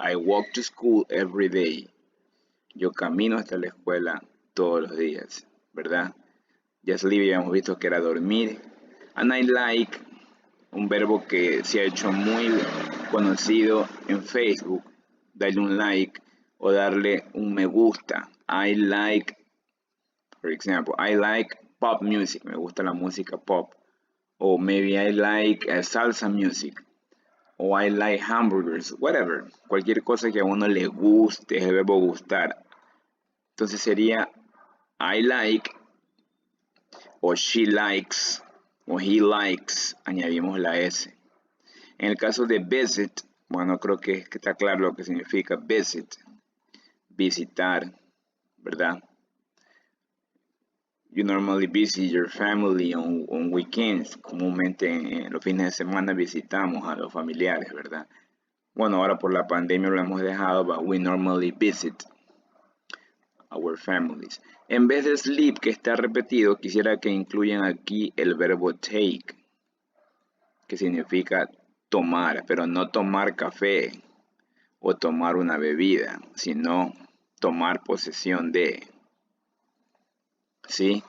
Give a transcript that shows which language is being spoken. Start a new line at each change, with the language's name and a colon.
English: I walk to school every day.
Spanish: Yo camino hasta la escuela todos los días, ¿verdad? Ya sleep ya hemos visto que era dormir.
English: And I like,
Spanish: un verbo que se ha hecho muy conocido en Facebook, darle un like o darle un me gusta.
English: I like, for example, I like pop music,
Spanish: me gusta la música pop.
English: O maybe I like salsa music. O I like hamburgers, whatever.
Spanish: Cualquier cosa que a uno le guste, es el verbo gustar. Entonces sería
English: I like,
Spanish: o
English: she likes,
Spanish: o
English: he likes,
Spanish: añadimos la S. En el caso de visit, bueno, creo que está claro lo que significa visit, visitar, ¿verdad?
English: You normally visit your family on weekends.
Spanish: Comúnmente en los fines de semana visitamos a los familiares, ¿verdad? Bueno, ahora por la pandemia lo hemos dejado,
English: but we normally visit our families.
Spanish: En vez de sleep, que está repetido, quisiera que incluyan aquí el verbo take, que significa tomar, pero no tomar café o tomar una bebida, sino tomar posesión de, ¿sí?